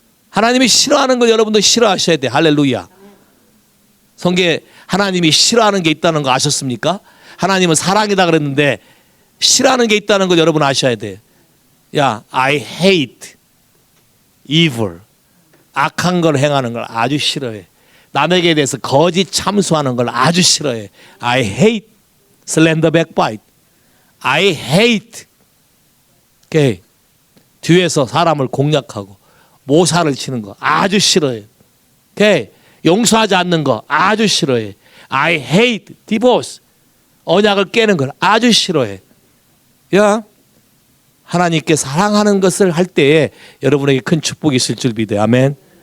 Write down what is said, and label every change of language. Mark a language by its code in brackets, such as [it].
[ko] 하나님이 싫어하는 걸 여러분도 싫어하셔야 돼요. 할렐루야. 성경에 하나님이 싫어하는 게 있다는 거 아셨습니까? 하나님은 사랑이다 그랬는데 싫어하는 게 있다는 걸 여러분 아셔야 돼요. [en] 야, I hate evil. [ko] 악한 걸 행하는 걸 아주 싫어해. 남에게 대해서 거짓 참수하는 걸 아주 싫어해. [en] I hate slander backbite. I hate. 오케이. [ko] 뒤에서 사람을 공략하고 모사를 치는 거 아주 싫어해. 오케이. 용서하지 않는 거 아주 싫어해. [en] I hate divorce. [ko] 언약을 깨는 걸 아주 싫어해. 야, 하나님께 사랑하는 것을 할 때에 여러분에게 큰 축복이 있을 줄 믿어요. 아멘.